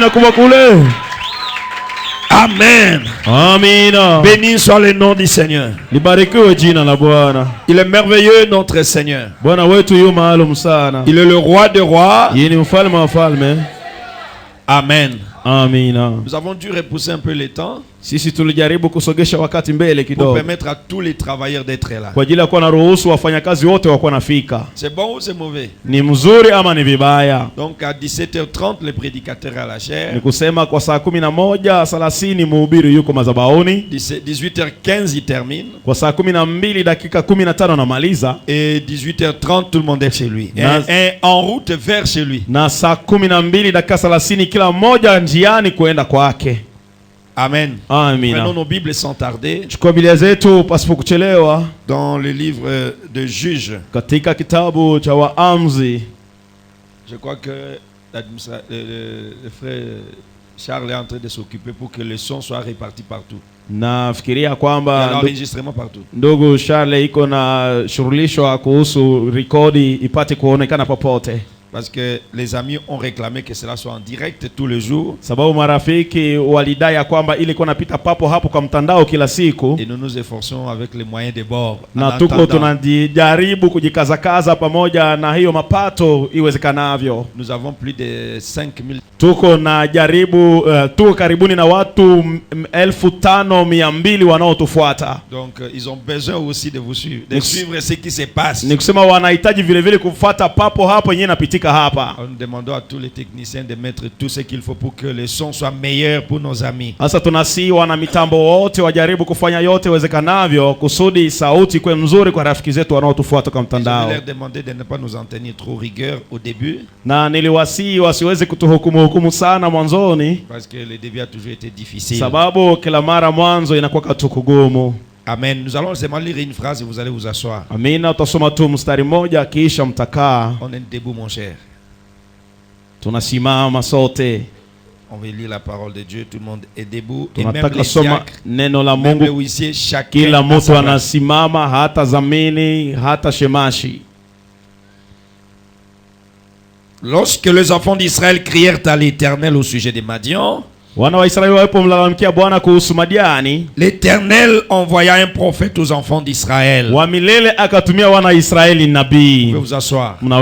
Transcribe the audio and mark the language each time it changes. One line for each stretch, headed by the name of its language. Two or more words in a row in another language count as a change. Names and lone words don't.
French: Amen. Béni soit le nom du Seigneur. Il est merveilleux notre Seigneur. Il est le roi des rois. Amen. Nous avons dû repousser un peu le temps.
Swahili: Sisi tulijaribu kusogesha wakati mbele
French: pour
Swahili: kidogo
French: permettre à tous les travailleurs d'être là.
Swahili: kwa ajili ya kuwa na ruhusu wafanyakazi wote wakuwa nafika.
French: C'est bon ou c'est mauvais?
Swahili: Ni mzuri ama ni vibaya?
French: Donc à 17h30 le prédicateur à la chair.
Swahili: Ni kusema kwa saa 11:30 mhubiri yuko madhabahuni.
French: 18h15 il termine.
Swahili: Kwa saa 12 dakika 15 anamaliza.
French: Et 18h30 tout le monde est chez lui. Et en route vers chez lui.
Swahili: Na saa 12 dakika 30 kila mmoja njiani kuenda kwake.
French: Amen.
Swahili: Amina.
French: Prenons nos Bibles sans tarder.
Swahili: Chukua Biblia zetu pasipo kuchelewa.
French: Dans le livre de Juges.
Swahili: Katika kitabu cha Waamuzi.
French: Je crois que le frère Charles est en train de s'occuper pour que le son soit réparti partout.
Swahili: Nafikiria kwamba
French: l'enregistrement partout.
Swahili: Ndugu Charles iko na shughulisho kuhusu rekodi ipate kuonekana popote.
French: Parce que les amis ont réclamé que cela soit en direct tous les jours.
Swahili: Sababu marafiki walidai kwamba ili kuna pita papo hapo kwa mtandao kila siku.
French: Et nous nous efforçons avec les moyens de bord.
Swahili: Na tuko tunajaribu kujikazakaza pamoja na hiyo mapato iwezekanavyo.
French: Nous avons plus de 5000.
Swahili: Tuko na jaribu tuko karibuni na watu 5200 wanaotufuata.
French: Donc ils ont besoin aussi de vous suivre, de suivre ce qui se passe.
Swahili: Ni kusema wanahitaji vile vile kufuata papo hapo yenyewe inapitika hapa.
French: Nous demandons à tous les techniciens de mettre tout ce qu'il faut pour que le son soit meilleur pour nos amis.
Swahili: Sasa tunasihi wana mitambo wote wajaribu kufanya yote iwezekanavyo kusudi sauti iwe nzuri kwa rafiki zetu wanaotufuata kwa mtandao.
French: Je leur demander de ne pas nous en tenir trop rigueur au début.
Swahili: Na niliwasihi wasiweze kutuhukumu sana mwanzoni.
French: Parce que le début a toujours été difficile.
Swahili: Sababu kila mara mwanzo inakuwa katukugumu.
French: Amen. Nous allons seulement lire une phrase et vous allez vous asseoir.
Swahili: Amina, utasoma tu mstari mmoja kisha mtakaa.
French: On est debout mon cher.
Swahili: Tunasimama sote.
French: On va lire la parole de Dieu, tout le monde est debout.
Swahili: Tunataka soma neno la Mungu. Kila mtu anasimama, hata zamini, hata shemashi.
French: Lorsque les enfants d'Israël crièrent à l'Éternel au sujet des Madian, l'Éternel envoya un prophète aux enfants d'Israël. Vous pouvez vous asseoir.